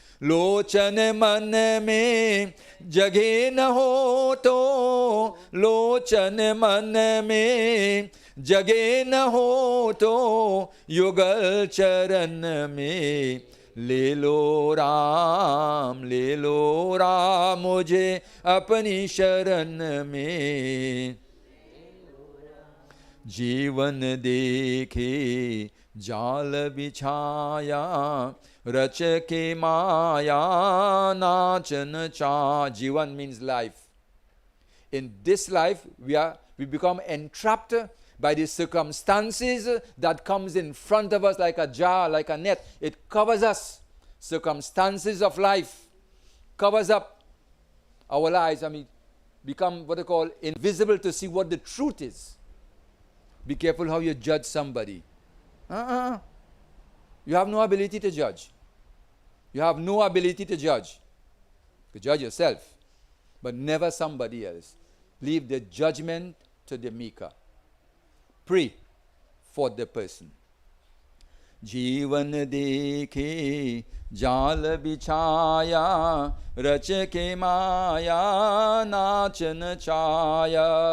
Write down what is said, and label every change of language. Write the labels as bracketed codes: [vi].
[hi] लोचन मन में जगह न हो तो, लोचन मन में जगह न हो तो, युगल चरण में ले लो राम, मुझे अपनी शरण में। जीवन देखे जाल बिछाया, रच के माया नाचन चा. [en] Jivan means life. In this life, we become entrapped by the circumstances that comes in front of us like a jar, like a net. It covers us. Circumstances of life covers up our lives, and we become what they call invisible to see what the truth is. Be careful how you judge somebody. You have no ability to judge. You have no ability to judge. You judge yourself, but never somebody else. Leave the judgment to the maker. Pray for the person. [hi] जीवन देखे जाल बिछाया, रच के माया नाचन छाया।